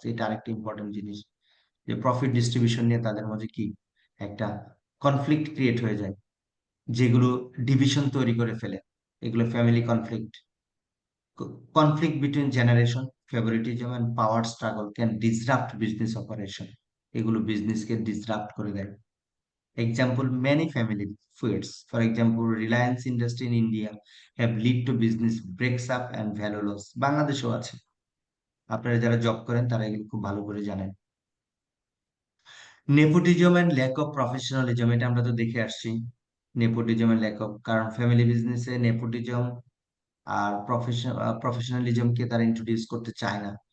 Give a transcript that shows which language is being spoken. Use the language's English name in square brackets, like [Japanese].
[Bangla] এটা আরেকটা ইম্পর্টেন্ট জিনিস, যে প্রফিট ডিস্ট্রিবিউশন নিয়ে তাদের মধ্যে কি একটা কনফ্লিক্ট ক্রিয়েট হয়ে যায়, যেগুলো ডিভিশন তৈরি করে ফেলে। এগুলো family conflict. [English] Conflict between generation, favouritism and power struggle can disrupt business operation. [Bangla] এগুলো বিজনেসকে ডিসরাপ্ট করে দেয়। [English] Example, many family feuds, for example, Reliance industry in India have lead to business breaks up and value loss. [Bangla] বাংলাদেশেও আছে, আপনারা যারা job করেন তারা এগুলো খুব ভালো করে জানেন। [English] nepotism and lack of professionalism, [Bangla] এটা আমরা তো দেখে আসছি। নেপোটিজম এন্ড ল্যাক অফ, কারণ ফ্যামিলি বিজনেসে নেপোটিজম আর প্রফেশনালিজমকে তারা ইন্ট্রোডিউস করতে চায় না।